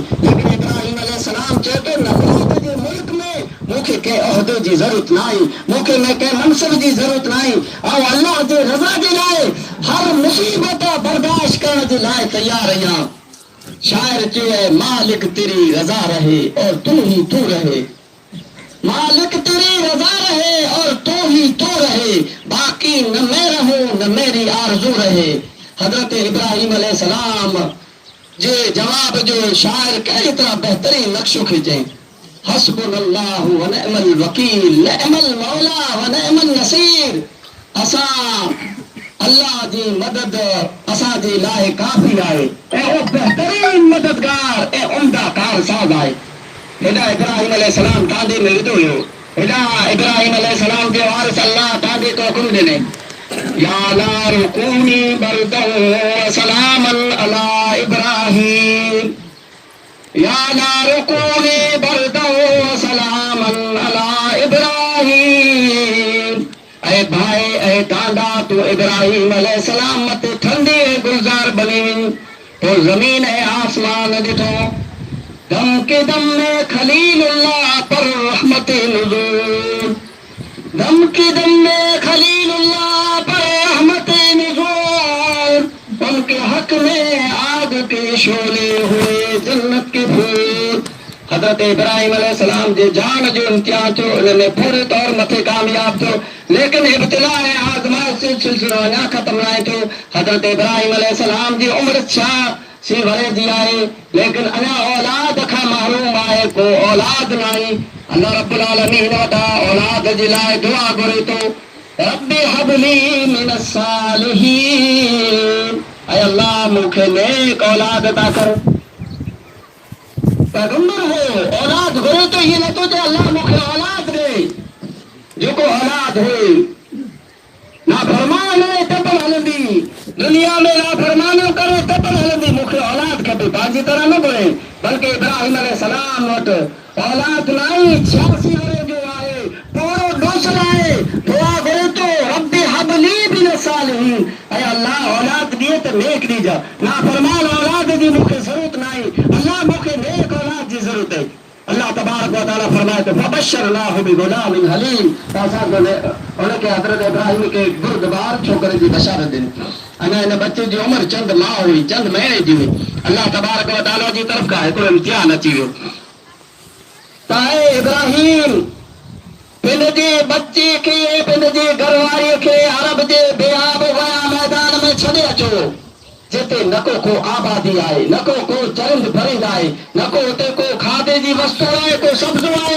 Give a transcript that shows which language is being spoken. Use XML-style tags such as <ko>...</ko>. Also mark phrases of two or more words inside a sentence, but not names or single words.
<sd>लेकिन इब्राहिम अलैहिस्सलाम चए थो, नमरूद जे मुल्क में मूंखे कंहिं उहिदे जी ज़रूरत न आहे, मूंखे कंहिं मनसब जी ज़रूरत न आहे, ऐं अल्लाह जे रज़ा जे लाइ हर मुसीबत बर्दाश्त करण जे लाइ तयार आहियां। शायर चए,</sd> <ur>مالک تیری رضا رہے اور تو ہی تو رہے، مالک تیری رضا رہے اور تو ہی تو رہے، باقی نہ میں رہوں نہ میری آرزو رہے.</ur> <sd>हज़रत इब्राहिम अलैहिस्सलाम जे जवाब जो शायर कहिड़ी तरह बेहतरीन नक्शो खींचे,</sd> <ar>حسبنا الله ونعم الوكيل، نعم المولى ونعم النصير.</ar> <sd>असां अल्लाह जी मदद असां जे लाइ काफ़ी आहे ऐं उहो बेहतरीन मददगार ऐं उम्दा कारसाज़ आहे। हेॾा इब्राहिम अलैहिस्सलाम तांडे में विधो हुयो, हेॾा इब्राहिम अलैहिस्सलाम जे वारिस अल्लाह तांडे तो हुकुम ॾिने,</sd> <ar>يا نار كوني بردا وسلاما على إبراهيم, يا نار كوني بردا وسلاما على إبراهيم.</ar> <sd>ऐं भाई ऐं टांडा तू इब्राहिम अलैहिस्सलाम मथे ठंडी ऐं गुलज़ार बनी वञ। पोइ ज़मीन ऐं आसमान ॾिठो,</sd> <ur>دم کے دم میں خلیل اللہ پر رحمت نزول، دم کے دم میں خلیل اللہ پر رحمت نزول، ان کے حق میں آگ کے شعلے ہوئے جنت کے پھول.</ur> <sd>हज़रत इब्राहिम अलैहिस्सलाम जे जान जो इम्तिहान थियो, इनमें पूरे तौर मथे कामयाब थियो, लेकिन इब्तिला ऐं आज़माइश जो सिलसिलो अञा ख़त्म न आहे थियो। हज़रत इब्राहिम अलैहिस्सलाम जी उम्र 86 वरे जी आहे, लेकिन अञा औलाद खां महरूम आहे, को औलाद न आहे। अल्लाह रब्बुल आलमीन वटां औलाद जे लाइ दुआ घुरे थो,</sd> <ar>رب هب لي من الصالحين,</ar> <sd>ऐं अल्लाह मूंखे नेक औलाद अता कर। पैगंबर हो औलाद घुरे तो ये न तो जे अल्लाह मूंखे औलाद ॾे, जेको औलाद हुई नाफरमान है तब हलंदी, दुनिया में नाफरमानियूं करे तब हलंदी, मूंखे औलाद खपे, पंहिंजी तरह न घुरे। बल्कि इब्राहिम अलैहिस्सलाम वटि औलाद न आई, 86 वरे जो आहे, पूरो डोसल आहे, दुआ घुरे तो</sd> <ar>رب هب لي من الصالحين,</ar> <sd>ऐं अल्लाह औलाद ॾिए त नेक ॾिजा, नाफरमान औलाद जी मूंखे ज़रूरत न आहे, अल्लाह मूंखे नेक औलाद जी ज़रूरत आहे। अल्लाह तबारक व तआला फरमाए तो</sd> <ar>فبشرناه بغلام حليم,</ar> <sd>उनके हज़रत इब्राहिम के बुर्दबार छोकरे जी बशारत ॾिनी। अञा इन बच्चे जी उम्र चंद माह हुई, चंद महीने जी हुई। अल्लाह तबारक व तआला जी तरफ़ खां हिकिड़ो इम्तिहान अची वियो, त इब्राहिम पंहिंजे बच्चे खे, पंहिंजे घरवारीअ खे अरब जे बेआब वया मैदान में छॾे अचो, जिते न को आबादी आहे, न को चरिंद परिंद आहे, न को उते को खाधे जी वस्तु आहे, को सब्ज़ो आहे।</sd>